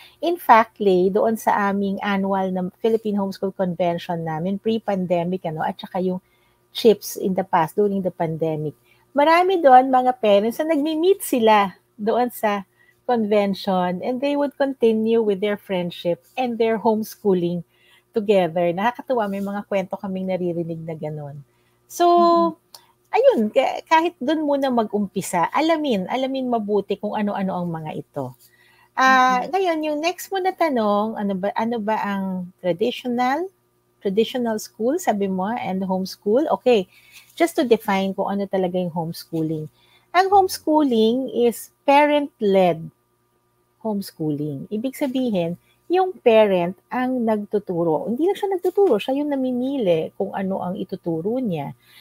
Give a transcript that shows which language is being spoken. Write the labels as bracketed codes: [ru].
[tl] In fact, Lay, doon sa aming annual na Philippine Homeschool Convention namin, pre-pandemic, at saka yung CHIPS in the past, during the pandemic, marami doon mga parents na nagmi-meet sila doon sa convention [en] and they would continue with their friendship and their homeschooling together. [tl] Nakakatuwa, may mga kwento kaming naririnig na gano'n. So, ayun, kahit doon muna mag-umpisa, alamin mabuti kung ano-ano ang mga ito. Ngayon, yung next mo na tanong, ano ba ang traditional school, sabi mo, and homeschool? Okay, just to define kung ano talaga yung homeschooling. [en] Ang homeschooling is parent-led homeschooling. [tl] Ibig sabihin, yung parent ang nagtuturo. Hindi lang siya nagtuturo, siya yung namimili kung ano ang ituturo niya.